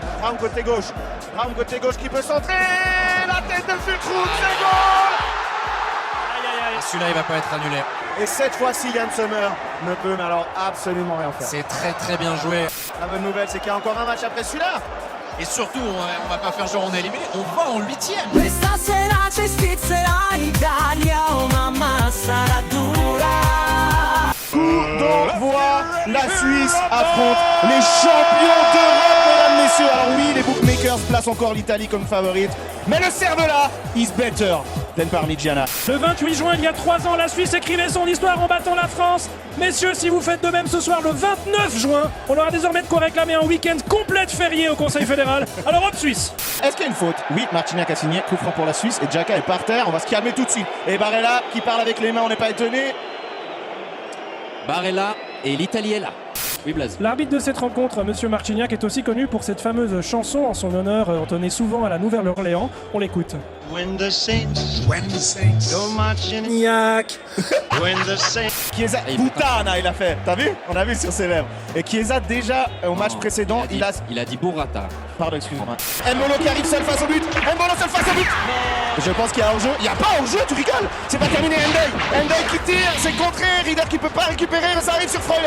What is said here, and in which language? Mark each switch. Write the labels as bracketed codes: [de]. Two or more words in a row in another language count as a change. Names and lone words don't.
[fr] Raum côté gauche qui peut centrer. La tête de Fulkrug, c'est goal. Celui-là, il va pas être annulé. Et cette fois-ci, Yann Sommer ne peut mais alors absolument rien faire. C'est très très bien joué. La bonne nouvelle, c'est qu'il y a encore un match après celui-là. Et surtout, on va pas faire genre on est éliminé, on va en huitième. [it] Questa sera ci spizzerà l'Italia, oh mamma sarà dura. [fr] Coup d'envoi La Suisse affronte les champions d'Europe, mesdames, messieurs. Alors oui, les bookmakers placent encore l'Italie comme favorite, mais le cerf-de-là [en] is better than Parmigiana. [fr] Le 28 juin, il y a 3 ans, la Suisse écrivait son histoire en battant la France. Messieurs, si vous faites de même ce soir, le 29 juin, on aura désormais de quoi réclamer un week-end complet férié au Conseil fédéral. Alors hop Suisse. Est-ce qu'il y a une faute? Oui, Marciniak a signé, coup franc pour la Suisse et Xhaka est par terre, on va se calmer tout de suite. Et Barella qui parle avec les mains, on n'est pas étonné. Barella et l'Italie est là. Oui, Blaise. L'arbitre de cette rencontre, Monsieur Marciniak, est aussi connu pour cette fameuse chanson en son honneur entonnée souvent à la Nouvelle-Orléans. On l'écoute. [en] When the saints go marching, when the saints. [fr] Chiesa, Putana il a fait, t'as vu? On a vu sur ses lèvres. Et Chiesa déjà au match précédent, il a dit Burrata. Pardon, excuse-moi. Mbolo qui arrive seul face au but. Mbolo seul face au but. Je pense qu'il y a hors-jeu. Il n'y a pas hors-jeu, tu rigoles. C'est pas terminé. Ndeye qui tire, c'est contré. Rieder qui peut pas récupérer, mais ça arrive sur Freuler.